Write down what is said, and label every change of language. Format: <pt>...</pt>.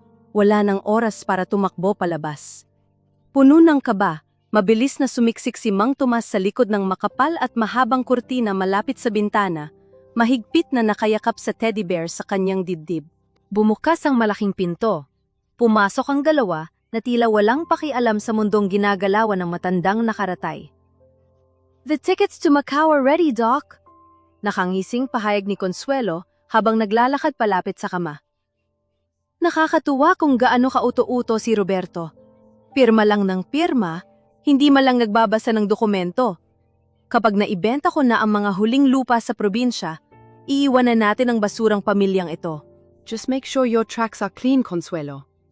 <tl>Wala nang oras para tumakbo palabas. Puno ng kaba, mabilis na sumiksik si Mang Tomas sa likod ng makapal at mahabang kurtina malapit sa bintana, mahigpit na nakayakap sa teddy bear sa kanyang dibdib. Bumukas ang malaking pinto. Pumasok ang dalawa na tila walang pakialam sa mundong ginagalawan ng matandang nakaratay.</tl> <en>The tickets to Macau are ready, Doc.</en> <tl>Nakangising pahayag ni Consuelo habang naglalakad palapit sa kama. Nakakatuwa kung gaano kauto-uto si Roberto. Pirma lang ng pirma, hindi man lang nagbabasa ng dokumento. Kapag naibenta ko na ang mga huling lupa sa probinsya, iiwanan natin ang basurang pamilyang ito.</tl> <en>Just make sure your tracks are clean, Consuelo.</en>